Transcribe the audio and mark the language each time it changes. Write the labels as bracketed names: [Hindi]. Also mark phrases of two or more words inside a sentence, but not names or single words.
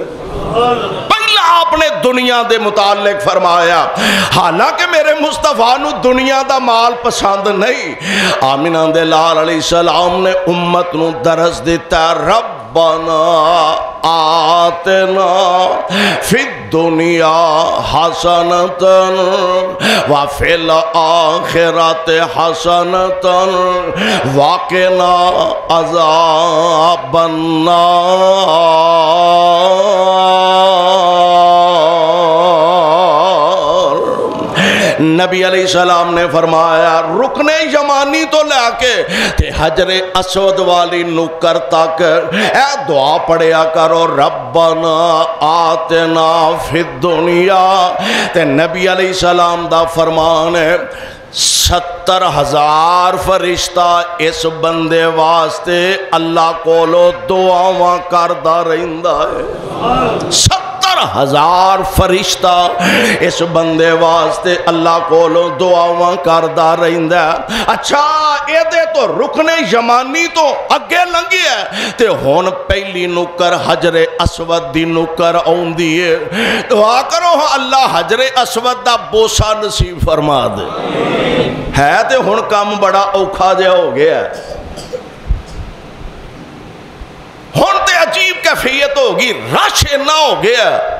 [Punjabi] پہلا آپ نے دنیا دے متعلق فرمایا، حالانکہ میرے مصطفیٰ نو دنیا دا مال پسند نہیں۔ آمینہ دے لال [Arabic] علیہ السلام [Punjabi] نے امت نو درس دیتا، [Arabic] ربنا آتنا فی الدنیا حسنتا وفی الآخرت حسنتا وقنا عذاب النار۔ [Punjabi] نبی [Arabic] علیہ السلام [Punjabi] نے فرمایا رکن یمانی تو لے کے تے حجر اسود والی نکر تک اے دعا پڑھیا کرو، [Arabic] ربنا آتنا فی الدنیا۔ [Punjabi] تے نبی [Arabic] علیہ السلام [Punjabi] دا فرمان ہے 70,000 فرشتہ اس بندے واسطے اللہ کولو دعاواں کردہ رہندہ ہے۔ 70,000 فرشتہ اس بندے واسطے اللہ کولو دعاواں کردہ رہندہ ہے۔ اچھا اے دے تو رکن یمانی تو اگے لنگی ہے تے ہون پہلی نکر حجر اسود دی نکر آن دیئے، دعا کرو اللہ حجر اسود دا بوسا نصیب فرما دے۔ ہے تے ہن کام بڑا اوکھا جا ہو گیا ہے، ہن تے عجیب کیفیت ہوگی، رش نہ ہو گیا،